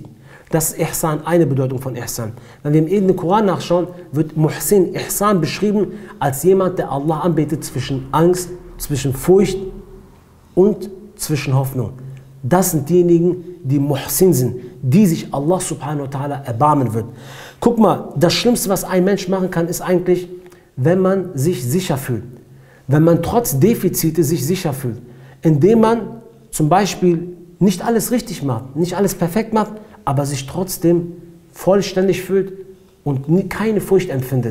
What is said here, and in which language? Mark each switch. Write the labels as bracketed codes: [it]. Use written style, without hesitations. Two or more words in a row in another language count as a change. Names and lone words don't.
[de] Das ist Ihsan, eine Bedeutung von Ihsan. Wenn wir im edlen Koran nachschauen, wird Muhsin, Ihsan beschrieben als jemand, der Allah anbetet zwischen Angst, zwischen Furcht und zwischen Hoffnung. Das sind diejenigen, die Muhsin sind, die sich Allah [ar] سبحانه وتعالى [de] erbarmen wird. Guck mal, das Schlimmste, was ein Mensch machen kann, ist eigentlich, wenn man sich sicher fühlt. Wenn man trotz Defizite sich sicher fühlt. Indem man zum Beispiel nicht alles richtig macht, nicht alles perfekt macht, aber sich trotzdem vollständig fühlt und keine Furcht empfindet.